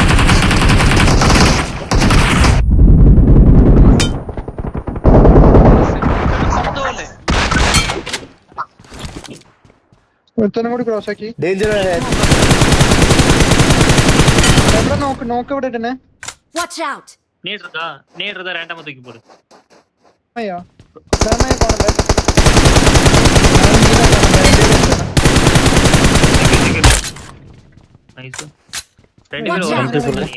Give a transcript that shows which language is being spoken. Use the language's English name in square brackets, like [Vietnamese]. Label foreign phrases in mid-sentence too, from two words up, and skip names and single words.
[Malayalam] കൂടി ക്രോസ് ആക്കി നോക്ക് ഇവിടെ ഇട്ടേ. [English] Watch out! [Tamil] நேர் இருக்கா ரேண்டமா தூக்கி போடு. [Malayalam] അയ്യോ ധർമ്മയെ പോണല്ലേ [Tamil] நைஸ் ரெண்டு பேரும்